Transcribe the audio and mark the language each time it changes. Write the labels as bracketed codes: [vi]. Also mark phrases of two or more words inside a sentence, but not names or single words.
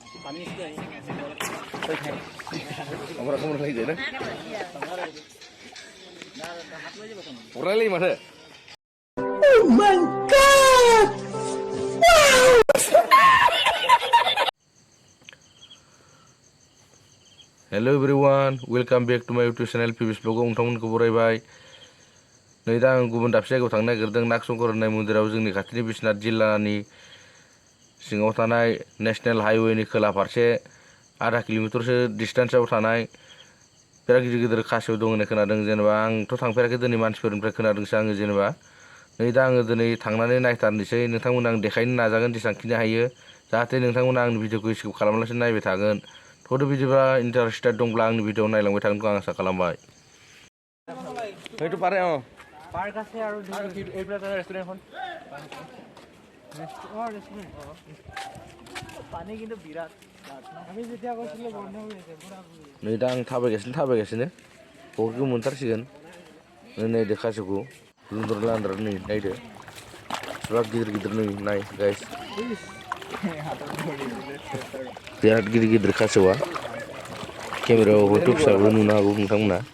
[id] Orang kamu lagi deh. Orang lagi mana? [en] Oh my god! Wow! Hello everyone, welcome back to my YouTube channel PBS Vlog. [brx] नोंथांमोनखौ बरायबाय। नै दा आं गुबुन दाबसे जायगायाव थांनो नागिरदों। नागशंकर होननाय मन्दिराव जोंनि खाथिनि बिश्वनाथ जिल्लानि सिङाव थानाय [en] national highway [brx] खोला फारसे आधा किल'मिटारसो डिस्टेन्सआव थानाय बिराद गिदिर गिदिर खासेव दं होननाय खोनादों। जेनेबा आंथ' थांफेराखै, दिनै मानसिफोरनिफ्राय खोनादोंसो आङो। जेनेबा नै दा आङो दिनै थांनानै नायथारनोसै। नोंथांमोन आं देखायनो नाजागोन जेसेबांखिनि हायो, जाहाथे नोंथांमोना आंनि भिडिअखौ स्किप खालामालासे नायबाय थागोन। थ'थ' बिदिबा इन्टारेस्टेड दंब्ला आंनि भिडिअ नायलांबाय थागोनखौ आं आसा खालामबाय। [as] पारे पार्क আছে আৰু এইবিলাক ৰেষ্টুৰেণ্টখন পানী কিন্তু বিৰাট। আমি যেতিয়া গৈছিলোঁ বন্ধ হৈ আছে পুৰা। [brx] नै दा आं थाबायगासिनो बहुतखौ मोनथारसिगोन। नायदो खासेवखौ लुन्द्र लान्द्र नै नायदो बिराद गिदिर गिदिर नै नाय गाइस, बिराद गिदिर गिदिर खासेवा। केमेरायाव हयथ' फिसाबो नुनो हागौ नोंथांमोना।